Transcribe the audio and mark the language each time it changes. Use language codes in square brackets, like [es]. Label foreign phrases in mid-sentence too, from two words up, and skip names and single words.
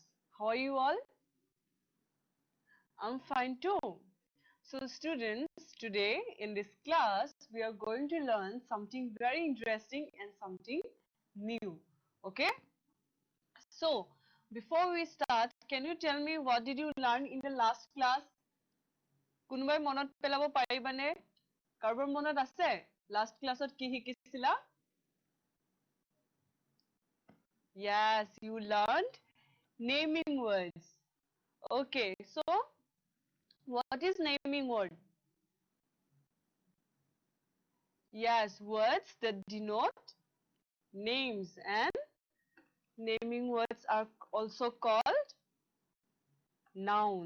[en] How are you all? I'm fine too. So students, today in this class, we are going to learn something very interesting and something new. Okay? So, before we start, can you tell me what did you learn in the last class? [as] কোনোবাই মনত পেলাব পাৰিবানে? কাৰোবাৰ মনত আছে? [en] Last class [as] ত কি শিকিছিলা? [en] Yes, you learned naming words. Okay, so what is naming word? Yes, words that denote names, and naming words are also called nouns.